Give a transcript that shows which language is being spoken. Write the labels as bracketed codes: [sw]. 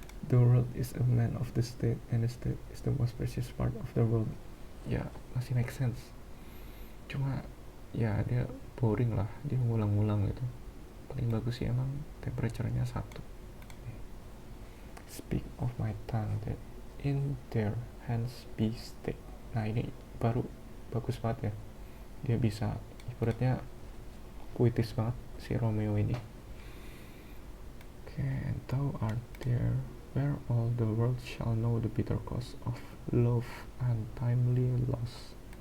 [en] The world is a man of the state and the state is the most precious part of the world. [id] Ya masih make sense, cuma ya dia boring lah, dia ngulang-ngulang gitu. Paling bagus sih emang temperature-nya 1. [en] Speak of my tongue that in their hands be stick. [id] Nah ini baru bagus banget ya, dia bisa ibaratnya puitis banget si Romeo ini. [en] And thou art there where all the world shall know the bitter cost of love and timely loss.